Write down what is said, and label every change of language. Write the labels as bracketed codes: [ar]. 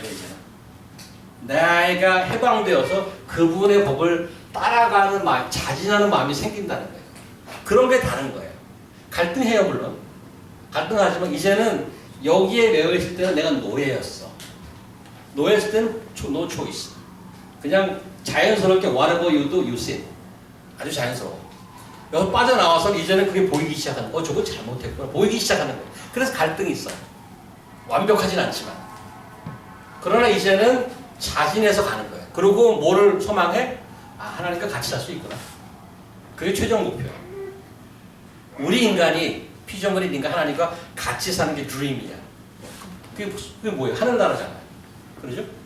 [ko] 이제는 내가 해방되어서 그분의 법을 따라가는 마음, 자진하는 마음이 생긴다는 거예요. 그런 게 다른 거예요. 갈등해요 물론. 갈등하지만 이제는 여기에 매여 있을 때는 내가 노예였어. 노예였을 때는 [en] no choice. [ko] 그냥 자연스럽게 [en] whatever you do, you sin. [ko] 아주 자연스러워. 여기 빠져나와서 이제는 그게 보이기 시작하는 거예요. 저거 잘못했구나. 보이기 시작하는 거예요. 그래서 갈등이 있어요. 완벽하진 않지만. 그러나 이제는 자진해서 가는 거예요. 그리고 뭐를 소망해? 하나님과 같이 살 수 있구나. 그게 최종 목표예요. 우리 인간이 피조물인 인간 하나님과 같이 사는 게 드림이야. 그게 뭐예요? 하늘나라잖아요. 그러죠?